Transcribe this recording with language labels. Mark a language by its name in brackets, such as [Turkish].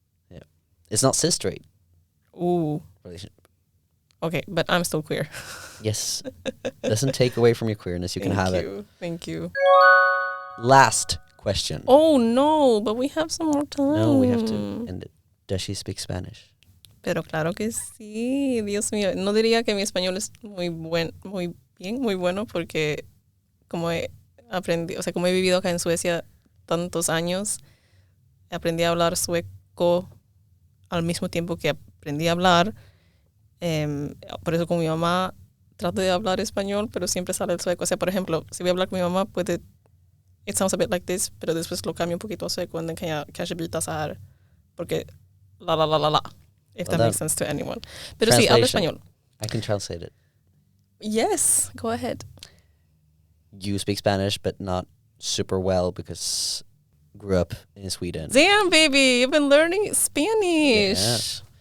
[English] Yeah, it's not cis straight. Ooh. Relationship. Okay, but I'm still queer. Yes, doesn't take away from your queerness. You can have it. Thank you. Last question. Oh no, but we have some more time. No, we have to end it. Does she speak Spanish? [Spanish] Pero claro que sí, Dios mío. No diría que mi español es muy bueno, porque como he aprendido, o sea, como he vivido acá en Suecia tantos años, aprendí a hablar sueco al mismo tiempo que aprendí a hablar. Por eso con mi mamá trato de hablar español, pero siempre sale el sueco. O sea, por ejemplo, si voy a hablar con mi mamá, [English] it sounds a bit like this, [Spanish] pero después lo cambio un poquito a sueco, y [Swedish] kanske byta så här, [Spanish] porque la. [English] If that makes sense to anyone. [Spanish] Pero sí, hablo español. [English] I can translate it. Yes, go ahead. You speak Spanish, but not super well because grew up in Sweden. Damn, baby, you've been learning Spanish. Yeah.